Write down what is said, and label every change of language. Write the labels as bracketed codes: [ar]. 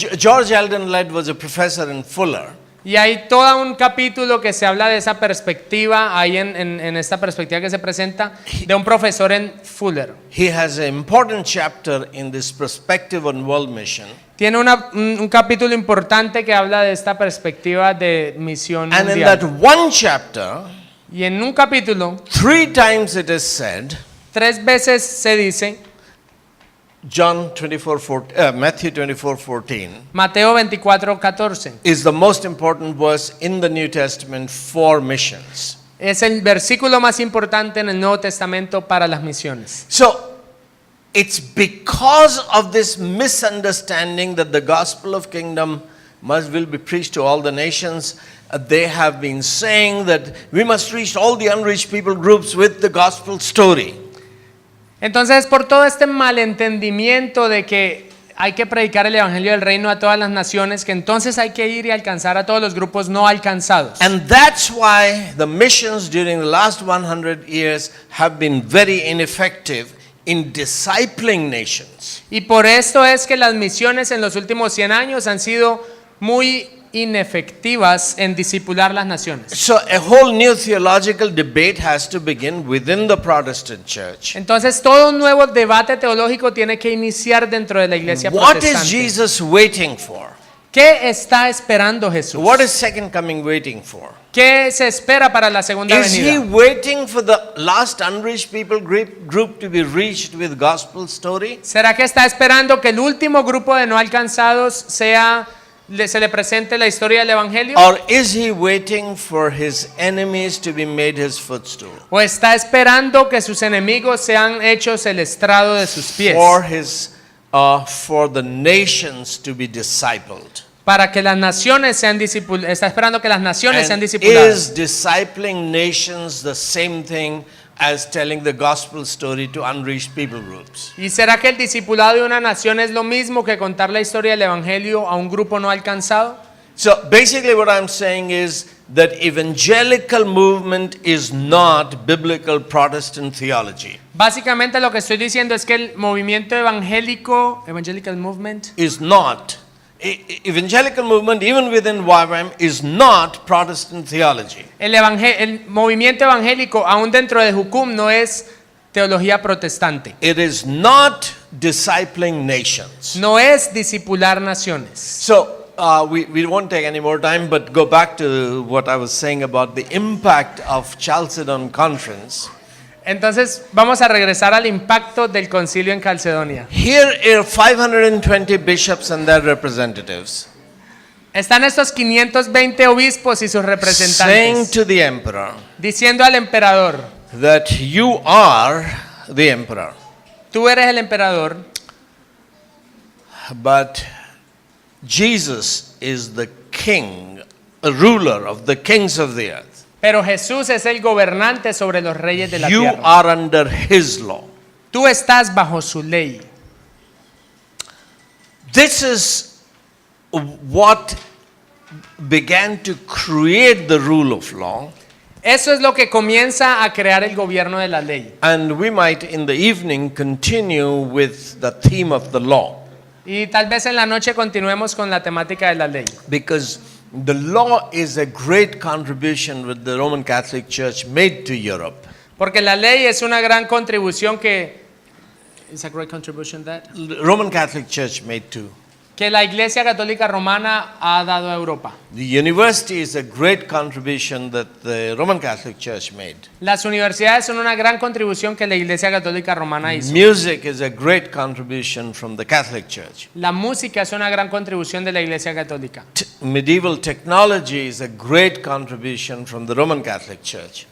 [en] George Eldon Ladd was a professor in Fuller. [es] Y hay todo un capítulo que se habla de esa perspectiva, ahí en esta perspectiva que se presenta, de un profesor en Fuller. [en] He has an important chapter in this perspective on world mission. [es] Tiene un capítulo importante que habla de esta perspectiva de misión [en] And in that [es] mundial. [en] one chapter, [es] Y en un capítulo, [en] 3 times it is said, [es] 3 veces se dice, [en] Matthew 24:14 [es] Mateo 24, 14, [en] is the most important verse in the New Testament for missions. [es] es el versículo más importante en el Nuevo Testamento para las misiones. [en] So, it's because of this misunderstanding that the gospel of kingdom will be preached to all the nations. They have been saying that we must reach all the unreached people groups with the gospel story. [es] Entonces, por todo este malentendimiento de que hay que predicar el evangelio del reino a todas las naciones, que entonces hay que ir y alcanzar a todos los grupos no alcanzados. [en] And that's why the missions during the last 100 years have been very ineffective in discipling nations. [es] Y por esto es que las misiones en los últimos 100 años han sido muy inefectivas en discipular las naciones. [en] So a whole new theological debate has to begin within the Protestant church. [es] Entonces todo un nuevo debate teológico tiene que iniciar dentro de la iglesia [en] What is [es] protestante. [en] Jesus waiting for? [es] ¿Qué está esperando Jesús? [en] What is second coming waiting for? [es] ¿Qué se espera para la segunda [en] Is he [es] venida? [en] waiting for the last unreached people group to be reached with gospel story? [es] ¿Será que está esperando que el último grupo de no alcanzados se le presente la historia del evangelio? [en] Or is he waiting for his enemies to be made his footstool? [es] ¿O está esperando que sus enemigos sean hechos el estrado de sus pies? [en] For the nations to be discipled. [es] Para que las naciones sean discipuladas. Está esperando que las naciones sean [en] And [es] discipuladas. [en] is discipling nations the same thing as telling the gospel story to unreached people groups? [es] ¿Y será que el discipulado de una nación es lo mismo que contar la historia del evangelio a un grupo no alcanzado? [en] So basically what I'm saying is that evangelical movement is not biblical Protestant theology. [es] Básicamente lo que estoy diciendo es que el movimiento evangélico, [en] evangelical movement, Is not evangelical movement, even within YWAM, is not Protestant theology. [es] el movimiento evangélico aún dentro de JUCUM no es teología protestante. [en] It is not discipling nations. [es] No es discipular naciones. [en] So we won't take any more time, but go back to what I was saying about the impact of Chalcedon Conference. [es] Entonces vamos a regresar al impacto del concilio en Calcedonia. [en] Here are 520 bishops and their representatives [es] Están estos 520 obispos y sus [en] saying [es] representantes [en] to the emperor [es] diciendo al emperador: [en] that you are the emperor, [es] tú eres el emperador, [en] but Jesus is the king, a ruler of the kings of the earth. [es] pero Jesús es el gobernante sobre los reyes de la [en] You [es] tierra. [en] are under his law. [es] Tú estás bajo su ley. [en] This is what began to create the rule of law, [es] Eso es lo que comienza a crear el gobierno de la ley. [en] and we might in the evening continue with the theme of the law, [es] Y tal vez en la noche continuemos con la temática de la ley. [en] because the law is a great contribution that the Roman Catholic Church made to Europe. [es] Porque la ley es una gran contribución que [en] It's a great contribution that The Roman Catholic Church made to. [es] que la Iglesia Católica Romana ha dado a Europa. [en] The university is a great contribution that the Roman Catholic Church made. [es] Las universidades son una gran contribución que la Iglesia Católica Romana hizo. [en] Music is a great contribution from the Catholic Church. [es] La música es una gran contribución de la Iglesia Católica. [en] Medieval technology is a great contribution from the Roman Catholic Church.